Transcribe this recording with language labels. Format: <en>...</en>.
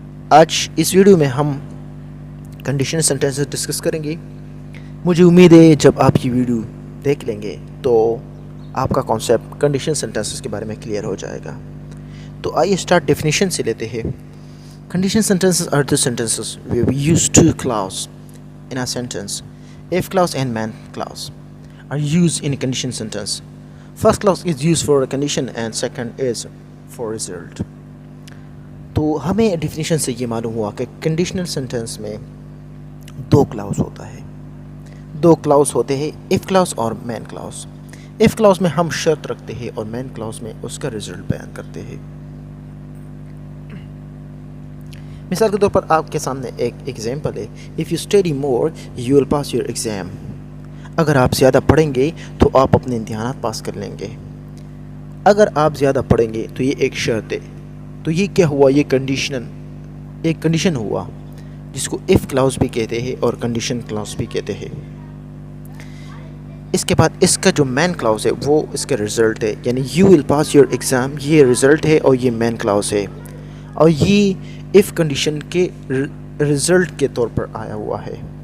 <ur>آج اس ویڈیو میں ہم کنڈیشن سینٹنسز ڈسکس کریں گے. مجھے امید ہے جب آپ یہ ویڈیو دیکھ لیں گے تو آپ کا کانسیپٹ کنڈیشن سینٹنسز کے بارے میں کلیئر ہو جائے گا. تو آئیے اسٹارٹ ڈیفینیشن سے لیتے ہیں.</ur> <en>Condition sentences are the sentences where we use two clauses in a sentence. If clause and main clause are used in a condition sentence. First clause is used for a condition and second is for result.</en> <ur>تو ہمیں definition سے یہ معلوم ہوا کہ conditional sentence میں دو کلاؤز ہوتا ہے. دو کلاؤز ہوتے ہیں، if clause اور main clause. if clause میں ہم شرط رکھتے ہیں اور main clause میں اس کا رزلٹ بیان کرتے ہیں. مثال کے طور پر آپ کے سامنے ایک ایگزامپل ہے.</ur> <en>If you study more, you will pass your exam.</en> <ur>اگر آپ زیادہ پڑھیں گے تو آپ اپنے امتحانات پاس کر لیں گے. اگر آپ زیادہ پڑھیں گے تو یہ ایک شرط ہے. تو یہ کیا ہوا؟ یہ ایک کنڈیشن ہوا جس کو if clause بھی کہتے ہیں اور condition clause بھی کہتے ہیں. اس کے بعد اس کا جو main clause ہے وہ اس کا رزلٹ ہے، یعنی you will pass your exam، یہ رزلٹ ہے اور یہ main clause ہے، اور یہ if کنڈیشن کے رزلٹ کے طور پر آیا ہوا ہے.</ur>